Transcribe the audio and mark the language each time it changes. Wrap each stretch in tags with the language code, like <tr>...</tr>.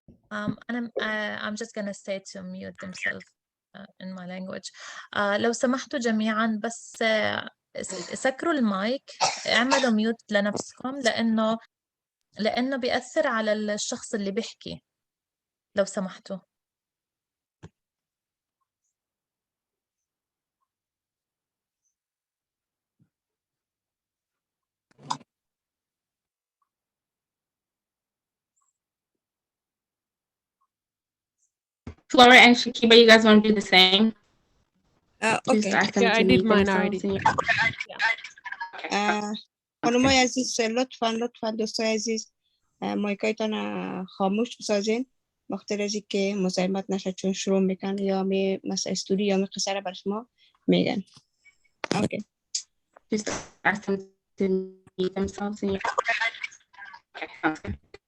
<en>I'm just gonna say to mute themselves in my language.</en> <ar>لو سمحتوا جميعا بس سكروا المايك، اعملوا ميوت لنفسكم لأنه بيأثر على الشخص اللي بيحكي، لو سمحتوا.</ar> <en>Flora and Shakiba, you guys want to do the same? Okay. Yeah, I did mine already.</en> <fa>خانم‌های عزیز لطفاً دوستای عزیز مایکایتان خاموش بسازین بخاطر از اینکه مزاحمت نشه چون شروع میکنن یا مثلا استوری یا قصه را بر شما میگن.</fa> <en>Okay. Just ask them to mute themselves in your... Okay, sounds good.</en>